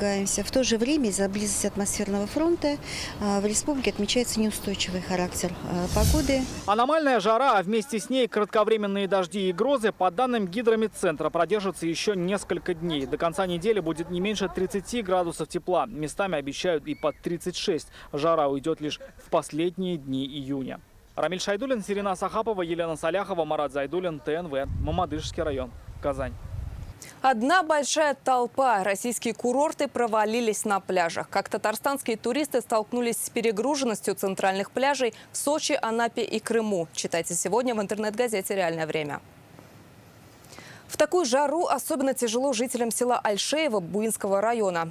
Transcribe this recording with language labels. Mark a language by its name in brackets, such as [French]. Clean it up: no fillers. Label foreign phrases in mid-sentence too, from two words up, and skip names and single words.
[Russian] В то же время из-за близости атмосферного фронта в республике отмечается неустойчивый характер погоды. Аномальная жара, а вместе с ней кратковременные дожди и грозы, по данным Гидрометцентра, продержатся еще несколько дней. До конца недели будет не меньше 30 градусов тепла. Местами обещают и под 36. Жара уйдет лишь в последние дни июня. Рамиль Шайдуллин, Сирина Сахапова, Елена Саляхова, Марат Зайдуллин, ТНВ, Мамадышский район, Казань. Одна большая толпа. Российские курорты провалились на пляжах. Как татарстанские туристы столкнулись с перегруженностью центральных пляжей в Сочи, Анапе и Крыму. Читайте сегодня в интернет-газете «Реальное время». В такую жару особенно тяжело жителям села Альшеево Буинского района.